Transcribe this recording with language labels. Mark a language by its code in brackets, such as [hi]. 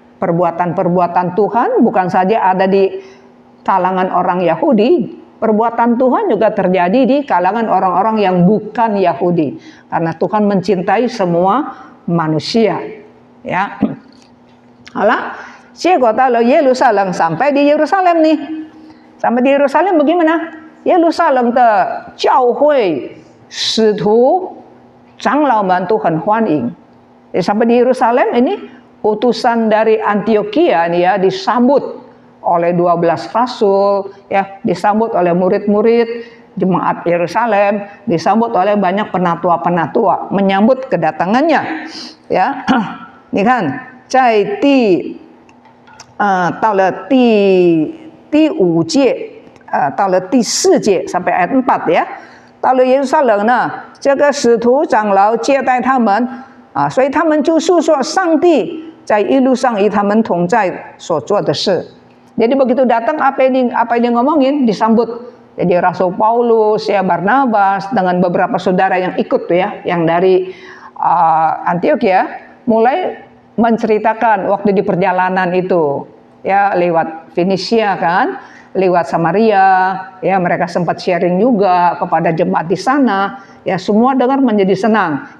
[id] Perbuatan-perbuatan Tuhan bukan saja ada di kalangan orang Yahudi, perbuatan Tuhan juga terjadi di kalangan orang-orang yang bukan Yahudi. Karena Tuhan mencintai semua manusia. Ya. [zh] 好了，结果到了耶路撒冷， [id] sampai di Yerusalem nih. Sampai di Yerusalem bagaimana? [zh] 耶路撒冷的教会、使徒、长老们都很欢迎。 [id] Sampai di Yerusalem ini utusan dari Antiokhia nih ya disambut oleh 12 rasul, ya, disambut oleh murid-murid jemaat Yerusalem, disambut oleh banyak penatua-penatua menyambut kedatangannya, ya. [zh] 你看在第到了第五届，到了第四届 [id] sampai ayat 4 ya. [zh] 到了耶路撒冷呢，这个使徒长老接待他们所以他们就诉说上帝在一路上与他们同在所做的事。 [id] Jadi begitu datang apa yang ngomongin disambut. Jadi Rasul Paulus, ya Barnabas dengan beberapa saudara yang ikut tuh ya, yang dari Antioquia mulai menceritakan waktu di perjalanan itu ya, lewat Fenisia kan, lewat Samaria ya, mereka sempat sharing juga kepada jemaat di sana ya, semua dengar menjadi senang.